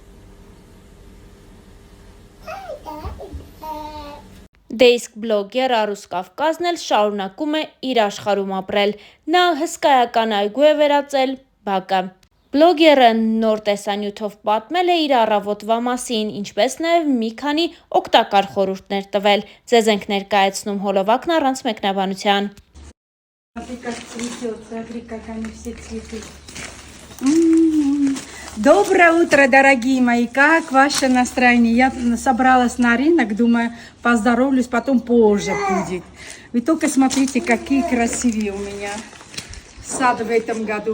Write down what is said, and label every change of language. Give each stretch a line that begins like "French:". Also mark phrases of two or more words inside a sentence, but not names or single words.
Armenian: Դե իսկ բլոգեր Արուս Կավկազն էլ շարունակում է իր աշխարհում ապրել։ Նա հսկայական այգու է վերածել բակը։ Բլոգերը նոր տեսանյութով պատմել է իր առավոտվա մասին, ինչպես նաև մի քանի օգտակար խորհուրդներ տվել։ Ձեզ ենք ներկայացնում հոլովակն առանց մեկնաբանության։
Russian: Доброе утро, дорогие мои! Как ваше настроение? Я собралась на рынок, думаю, поздоровлюсь, потом позже будет. Вы только смотрите, какие красивые у меня сад в этом году.